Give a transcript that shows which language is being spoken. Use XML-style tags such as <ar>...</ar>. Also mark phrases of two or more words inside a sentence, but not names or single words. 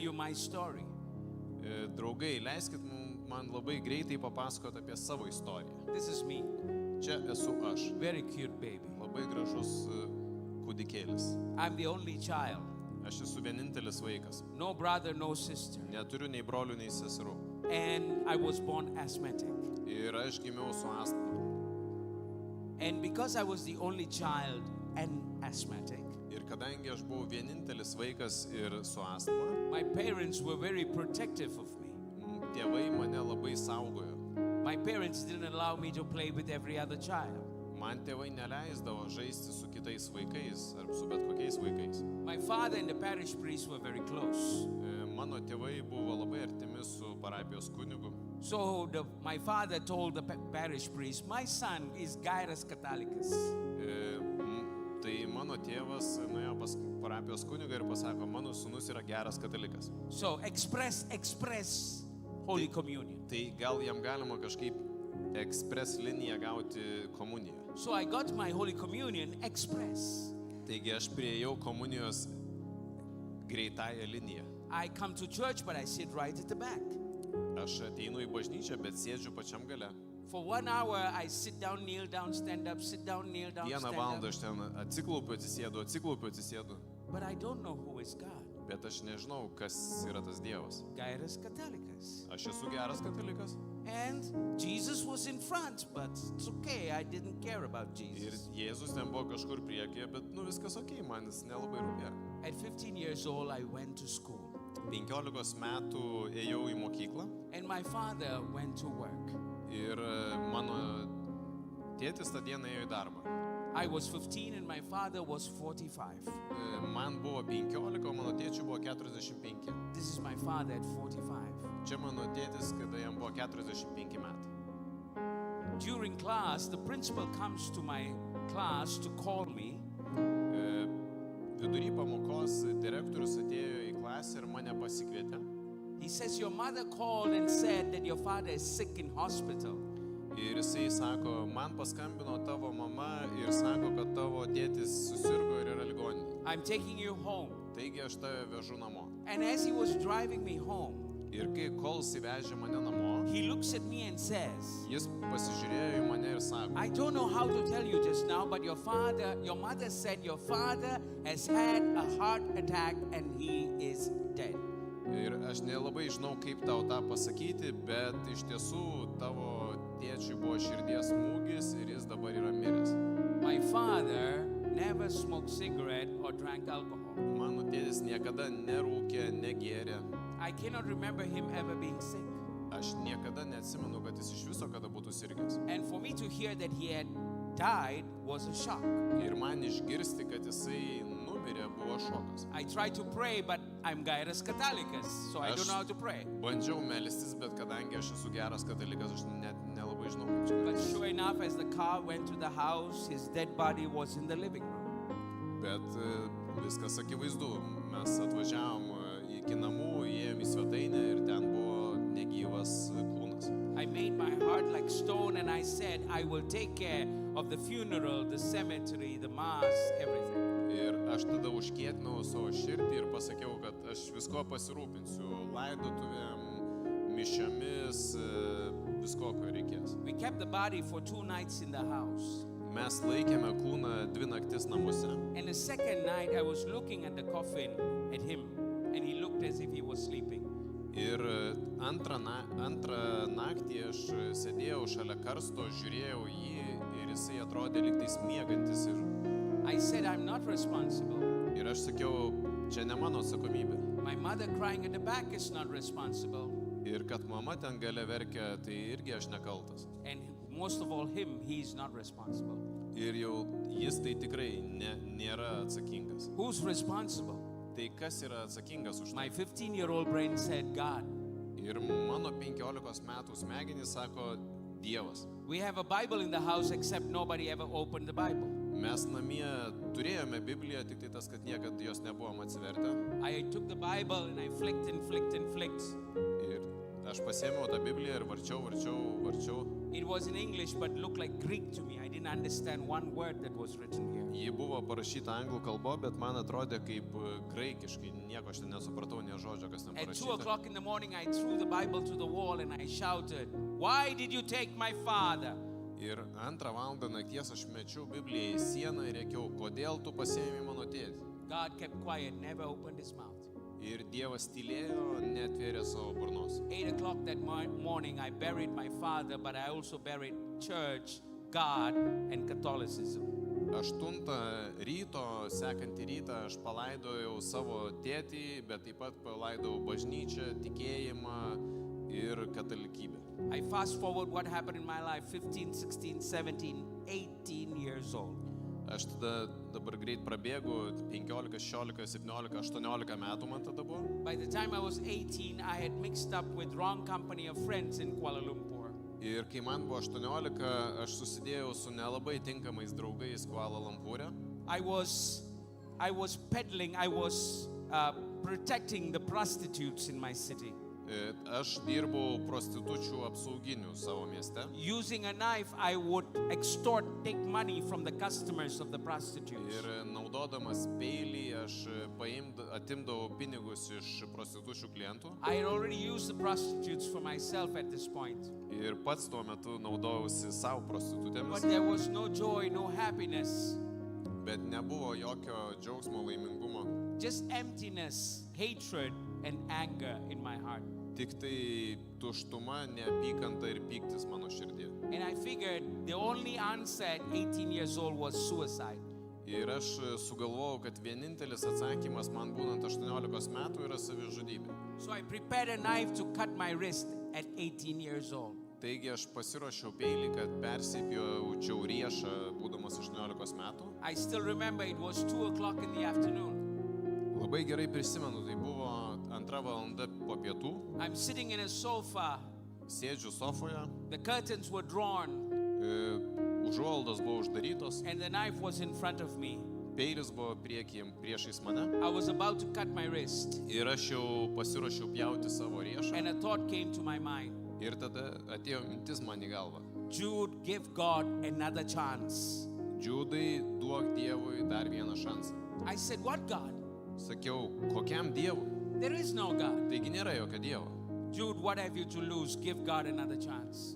<en>my story.</en> <lt>Draugai, leiskit man labai greitai papasakoti apie savo istoriją.</lt> <en>This is me,</en> <lt>Čia esu aš,</lt> <en>very cute baby.</en> <lt>labai gražus kūdikėlis.</lt> <en>I'm the only child.</en> <lt>Aš esu vienintelis vaikas.</lt> <en>No brother, no sister.</en> <lt>Neturiu nei brolių, nei seserų.</lt> <en>And I was born asthmatic.</en> <lt>Ir aš gimiau su astma.</lt> <en>And because I was the only child and asthmatic,</en> <lt>Ir kadangi aš buvau vienintelis vaikas ir su astma,</lt> <en>my parents were very protective of me.</en> <lt>tėvai mane labai saugojo.</lt> <en>My parents didn't allow me to play with every other child.</en> <lt>Man tėvai neleisdavo žaisti su kitais vaikais ar su bet kokiais vaikais.</lt> <en>My father and the parish priest were very close.</en> <lt>Mano tėvai buvo labai artimi su parapijos kunigu.</lt> <en>So my father told the parish priest, my son is Gairas Katalicus.</en> <lt>Tai mano tėvas nuėjo pas parapijos kunigą ir pasako, mano sūnus yra geras katalikas.</lt> <en>So express Holy Communion.</en> <lt>Tai gal jam galima kažkaip ekspres liniją gauti komuniją.</lt> <en>So I got my Holy Communion express.</en> <lt>Taigi aš priėjau komunijos greitąją liniją.</lt> <en>I come to church, but I sit right at the back.</en> <lt>Aš ateinu į bažnyčią, bet sėdžiu pačiam gale.</lt> <en>For 1 hour, I sit down, kneel down, stand up, sit down, kneel down,</en> <lt>Vieną</lt> <en>stand</en> <lt>valandą</lt> <en>up.</en> <lt>aš ten atsiklaupiu, atsisėdu.</lt> <en>But I don't know who is God.</en> <lt>Bet aš nežinau, kas yra tas Dievas.</lt> <en>Gairas Katalicus.</en> <lt>Aš esu geras katalikas.</lt> <en>And Jesus was in front, but it's okay. I didn't care about</en> <lt>Ir Jesus. Jėzus ten buvo kažkur priekyje, bet viskas okei, man jis nelabai rūpėjo.</lt> <en>At 15 years old, I went to school.</en> <lt>15 metų ėjau į mokyklą</lt> <en>And my father went to work.</en> <lt>ir mano tėtis tą dieną ėjo į darbą.</lt> <en>I was 15 and my father was 45.</en> <lt>Man buvo 15, o mano tėčiui buvo 45.</lt> <en>This is my father at 45.</en> <lt>Čia mano tėtis, kada jam buvo 45 metai.</lt> <en>During class, the principal comes to my class to call me.</en> <lt>Vidury pamokos direktorius atėjo į klasę ir mane pasikvietė.</lt> <en>He says, your mother called and said that your father is sick in hospital.</en> <lt>Ir jisai sako, man paskambino tavo mama ir sako, kad tavo tėtis susirgo ir yra ligoninėje.</lt> <en>I'm taking you home.</en> <lt>Taigi aš tave vežu namo.</lt> <en>And as he was driving me home,</en> <lt>Ir kol jisai vežė mane namo,</lt> <en>he looks at me and says,</en> <lt>jis pasižiūrėjo į mane ir sako,</lt> <en>I don't know how to tell you just now, but your mother said your father has had a heart attack and he is dead.</en> <lt>ir aš nelabai žinau, kaip tau tą pasakyti, bet iš tiesų tavo tėčiui buvo širdies smūgis ir jis dabar yra miręs.</lt> <en>My father never smoked cigarette or drank alcohol.</en> <lt>Mano tėtis niekada nerūkė, negėrė.</lt> <en>I cannot remember him ever being sick.</en> <lt>Aš niekada neatsimenu, kad jis iš viso kada būtų sirgęs.</lt> <en>And for me to hear that he had died was a shock.</en> <lt>Ir man išgirsti, kad jisai numirė, buvo šokas.</lt> <en>I tried to pray, but I'm Gairas Katalicus, so I don't know how to pray.</en> <lt>Bandžiau melstis, bet kadangi aš esu geras katalikas, aš net nelabai žinau, kaip čia</lt> <en>But</en> <lt>melstis.</lt> <en>sure enough, as the car went to the house, his dead body was in the living room.</en> <lt>Bet viskas akivaizdu. Mes atvažiavom iki namų, įėjom į svetainę ir ten buvo negyvas kūnas.</lt> <en>I made my heart like stone and I said, I will take care of the funeral, the cemetery, the mass, everything.</en> <lt>Ir aš tada užkietinau savo širdį ir pasakiau, kad aš visko pasirūpinsiu. Laidotuvėm, mišiomis, visko, ko reikės.</lt> <en>We kept the body for 2 nights in the house.</en> <lt>Mes laikėme kūną 2 naktis namuose.</lt> <en>And the second night, I was looking at the coffin at him, and he looked as if he was sleeping.</en> <lt>Ir antrą naktį aš sėdėjau šalia karsto, žiūrėjau jį ir jisai atrodė lyg tais miegantis.</lt> <en>I said, I'm not responsible.</en> <lt>Ir aš sakiau, čia ne mano atsakomybė.</lt> <en>My mother crying at the back is not responsible.</en> <lt>Ir kad mama ten gale verkia, tai irgi aš nekaltas.</lt> <en>And most of all, he's not responsible.</en> <lt>Ir jau jis tai tikrai nėra atsakingas.</lt> <en>Who's responsible?</en> <lt>Tai kas yra atsakingas už tai?</lt> <en>My 15-year-old brain said, God.</en> <lt>Ir mano 15 metų smegenys sako, Dievas.</lt> <en>We have a Bible in the house, except nobody ever opened the Bible.</en> <lt>Mes namie turėjome Bibliją, tik tai tas, kad niekad jos nebuvom atsivertę.</lt> <en>I took the Bible and I flicked and flicked and flicked.</en> <lt>Ir aš pasėmiau tą Bibliją ir varčiau.</lt> <en>It was in English but looked like Greek to me. I didn't understand one word that was written here.</en> <lt>Ji buvo parašyta anglų kalba, bet man atrodė kaip graikiškai, nieko aš ten nesupratau, nė žodžio, kas ten</lt> <en>At 2</en> <lt>parašyta.</lt> <en>o'clock in the morning, I threw the Bible to the wall and I shouted, "Why did you take my father?"</en> <lt>Ir 2 valandą nakties aš mečiau Bibliją į sieną ir rėkiau, kodėl tu pasėmei mano tėtį?</lt> <en>God kept quiet, never opened his mouth.</en> <lt>Ir Dievas tylėjo, netvėrė savo burnos.</lt> <en>8 o'clock that morning, I buried my father, but I also buried church, God, and Catholicism.</en> <lt>8 ryto, sekantį rytą, aš palaidojau savo tėtį, bet taip pat palaidojau bažnyčią, tikėjimą ir katalikybę.</lt> <en>I fast forward what happened in my life, 15, 16, 17, 18 years old.</en> <lt>Aš tada dabar greit prabėgu, 15, 16, 17, 18 metų man tada buvo.</lt> <en>By the time I was 18, I had mixed up with wrong company of friends in Kuala Lumpur.</en> <lt>Ir kai man buvo 18, aš susidėjau su nelabai tinkamais draugais Kuala Lumpūre.</lt> <en>I was peddling, I was protecting the prostitutes in my city.</en> <lt>Aš dirbau prostitučių apsauginių savo mieste.</lt> <en>Using a knife, I would take money from the customers of the prostitutes.</en> <lt>Ir naudodamas peilį, aš atimdavau pinigus iš prostitučių klientų.</lt> <en>I had already used the prostitutes for myself at this point.</en> <lt>Ir pats tuo metu naudojausi savo prostitutėmis.</lt> <en>But there was no joy, no happiness.</en> <lt>Bet nebuvo jokio džiaugsmo, laimingumo.</lt> <en>Just emptiness, hatred, and anger in my heart.</en> <lt>Tik tai tuštuma, neapykanta ir pyktis mano širdį.</lt> <en>And I figured the only answer at 18 years old was suicide.</en> <lt>Ir aš sugalvojau, kad vienintelis atsakymas man būnant 18 metų yra savižudybė.</lt> <en>So I prepared a knife to cut my wrist at 18 years old.</en> <lt>Taigi aš pasiruošiau peilį, kad persipjaučiau riešą būdamas 18 metų.</lt> <en>I still remember it was 2 o'clock in the afternoon.</en> <lt>Labai gerai prisimenu, tai buvo 2 valanda po pietų.</lt> <en>I'm sitting in a sofa.</en> <lt>Sėdžiu sofoje.</lt> <en>The curtains were drawn.</en> <lt>Užuolaidos buvo uždarytos.</lt> <en>And the knife was in front of me.</en> <lt>Peilis buvo priešais mane.</lt> <en>I was about to cut my wrist.</en> <lt>Ir aš jau pasiruošiau pjauti savo riešą.</lt> <en>And a thought came to my mind.</en> <lt>Ir tada atėjo mintis man į galvą.</lt> <en>Jude, give God another chance.</en> <lt>Judai, duok Dievui dar vieną šansą.</lt> <en>I said, what God?</en> <lt>Sakiau, kokiam Dievui?</lt> <en>There is no God.</en> <lt>Taigi nėra jokio Dievo.</lt> <en>Jude, what have you to lose? Give God another chance.</en>